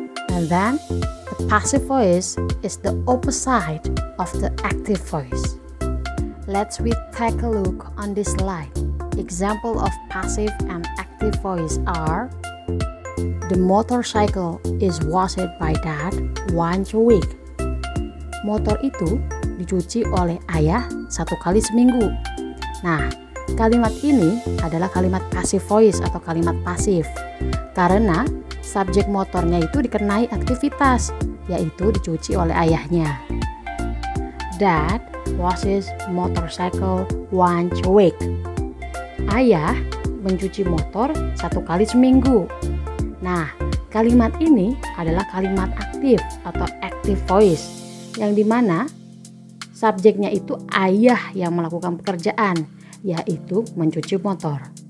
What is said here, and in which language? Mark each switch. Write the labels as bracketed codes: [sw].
[en] And then the passive voice is the opposite of the active voice. Let's take a look on this slide. Example of passive and active voice are: the motorcycle is washed by dad once a week. [id] Motor itu dicuci oleh ayah 1 kali seminggu. Nah, kalimat ini adalah kalimat passive voice atau kalimat pasif karena subjek motornya itu dikenai aktivitas, yaitu dicuci oleh ayahnya. [en] Dad washes motorcycle once a week. [id] Ayah mencuci motor 1 kali seminggu. Nah, kalimat ini adalah kalimat aktif atau active voice, yang dimana subjeknya itu ayah yang melakukan pekerjaan, yaitu mencuci motor.